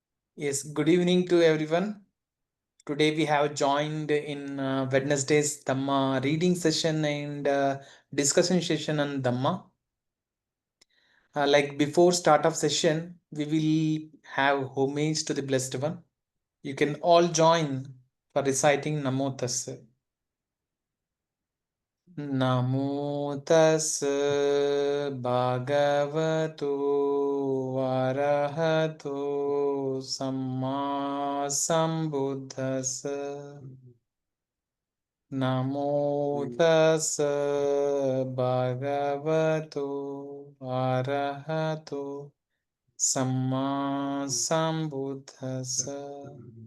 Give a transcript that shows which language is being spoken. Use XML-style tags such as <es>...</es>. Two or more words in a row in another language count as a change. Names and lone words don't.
<en>Yes, good evening to everyone. Today we have joined in Wednesday's Dhamma reading session and discussion session on Dhamma. Like before start of session, we will have homage to the Blessed One. You can all join for reciting</en> <pi>Namo Tassa. Namo Tassa Bhagavato Arahato Samma Sambuddhassa. Namo Tassa Bhagavato Arahato Samma Sambuddhassa.</pi>